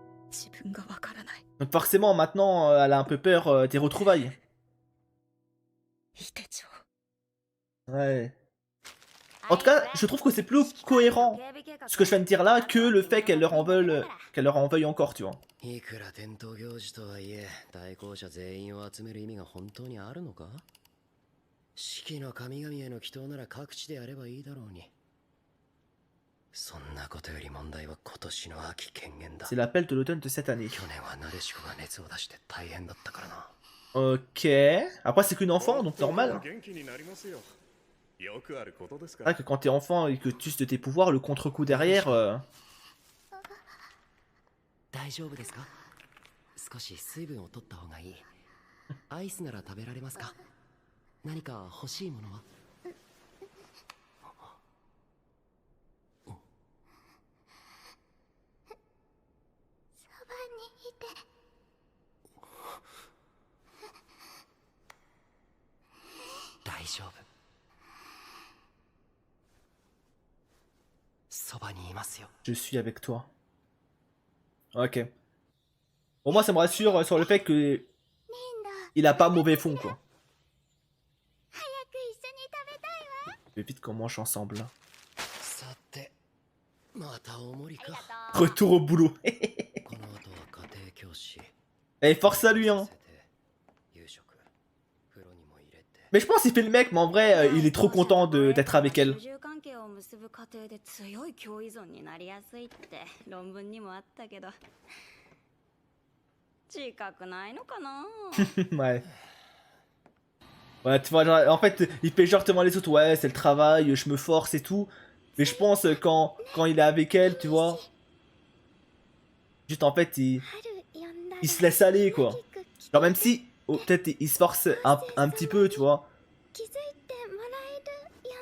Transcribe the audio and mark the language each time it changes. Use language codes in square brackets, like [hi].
[ja] 自分がわからない。 [fr] Donc forcément, maintenant, elle a un peu peur des retrouvailles. [ja] 伊手町。 [fr] Ouais. En tout cas, je trouve que c'est plus cohérent, ce que je viens de dire là, que le fait qu'elle leur en veuille encore, tu vois. [ja] いくら伝統行事とはいえ、代行者全員を集める意味が本当にあるのか？四季の神々への祈祷なら各地でやればいいだろうに。そんなことより問題は今年の秋権限だ。 [fr] C'est l'appel de l'automne de cette année. [ja] 去年はなでしこが熱を出して大変だったからな。 [fr] Ok. Après, c'est qu'une enfant, donc normal. [ja] 元気になりますよ。よくあることですか [fr] C'est [ja] ら [fr] vrai que quand t'es enfant et que tu uses de tes pouvoirs, le contre-coup derrière... [ja] 大丈夫ですか？少し水分を取った方がいい。アイスなら食べられますか？何か欲しいものは？そばにいて。大丈夫。そばにいますよ。 [fr] Je suis avec toi. Ok. Pour moi, ça me rassure sur le fait que [ja] リンダ、 [fr] il a pas mauvais fond, quoi. [ja] 早く一緒に食べたいわ。 [fr] Mais vite qu'on mange ensemble. [ja] さて、またおもりか。 [fr] Retour au boulot. [ja] この後は家庭教師。 [fr] Et force à lui, hein. [ja] 夕食、風呂にも入れて。 [fr] Mais je pense qu'il fait le mec, mais en vrai, il est trop content d'être avec elle. [ja] 主従関係を結ぶ過程で強い共依存になりやすいって論文にもあったけど、自覚ないのかな。 [fr] Ouais. Ouais, tu vois, genre, en fait, il fait genre devant les autres, ouais, c'est le travail, je me force et tout. Mais je pense quand il est avec elle, tu vois, juste en fait, [ja] 春呼んだら [fr] il se laisse aller, quoi. [ja] ひなぎく来て [fr] Genre même si, peut-être il se force un petit peu, tu vois. [ja] 気づいてもらえるよね。